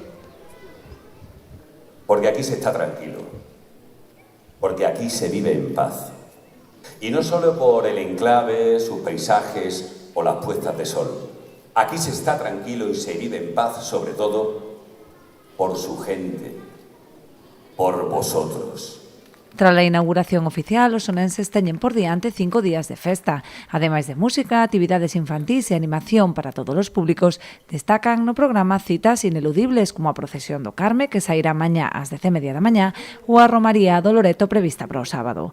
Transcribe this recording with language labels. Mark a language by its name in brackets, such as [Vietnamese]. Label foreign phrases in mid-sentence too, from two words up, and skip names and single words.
[Spanish] Porque aquí se está tranquilo, porque aquí se vive en paz. Y no solo por el enclave, sus paisajes o las puestas de sol. Aquí se está tranquilo y se vive en paz, sobre todo, por su gente, por vosotros. [Galician] Tras a inauguración oficial, os sonenses teñen por diante 5 días de festa. Ademais de música, actividades infantís e animación para todos os públicos, destacan no programa citas ineludibles como a procesión do Carme, que sairá mañá ás 10:30 da mañá, ou a Romaría do Loreto prevista para o sábado.